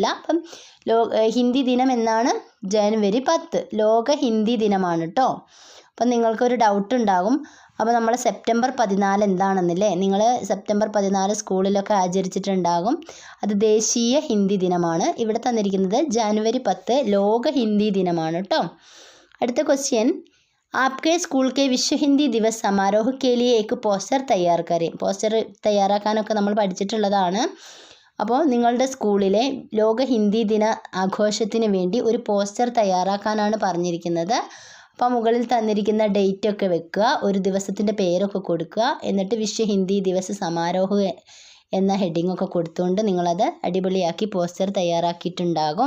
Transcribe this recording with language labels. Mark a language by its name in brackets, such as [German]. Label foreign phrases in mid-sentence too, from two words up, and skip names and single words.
[Malayalam] അപ്പം ഹിന്ദി ദിനം എന്നാണ്? ജനുവരി 10, ലോക ഹിന്ദി ദിനമാണ് കേട്ടോ. അപ്പം നിങ്ങൾക്കൊരു ഡൗട്ട് ഉണ്ടാകും, അപ്പോൾ നമ്മൾ സെപ്റ്റംബർ 14 എന്താണെന്നില്ലേ, നിങ്ങൾ സെപ്റ്റംബർ 14 സ്കൂളിലൊക്കെ ആചരിച്ചിട്ടുണ്ടാകും. അത് ദേശീയ ഹിന്ദി ദിനമാണ്. ഇവിടെ തന്നിരിക്കുന്നത് ജനുവരി 10 ലോക ഹിന്ദി ദിനമാണ് കേട്ടോ. അടുത്ത ക്വസ്റ്റ്യൻ, [Hindi] आपके स्कूल के विश्व हिंदी दिवस समारोह के लिए एक पोस्टर तैयार करें. [Malayalam] പോസ്റ്റർ തയ്യാറാക്കാനൊക്കെ നമ്മൾ പഠിച്ചിട്ടുള്ളതാണ്. അപ്പോൾ നിങ്ങളുടെ സ്കൂളിലെ ലോക ഹിന്ദി ദിന ആഘോഷത്തിന് വേണ്ടി ഒരു പോസ്റ്റർ തയ്യാറാക്കാനാണ് പറഞ്ഞിരിക്കുന്നത്. അപ്പോൾ മുകളിൽ തന്നിരിക്കുന്ന ഡേറ്റ് ഒക്കെ വെക്കുക, ഒരു ദിവസത്തിൻ്റെ പേരൊക്കെ കൊടുക്കുക, എന്നിട്ട് [Hindi] विश्व हिंदी दिवस समारोह [Malayalam] എന്ന ഹെഡിങ് ഒക്കെ കൊടുത്തുകൊണ്ട് നിങ്ങളത് അടിപൊളിയാക്കി പോസ്റ്റർ തയ്യാറാക്കിയിട്ടുണ്ടാകും.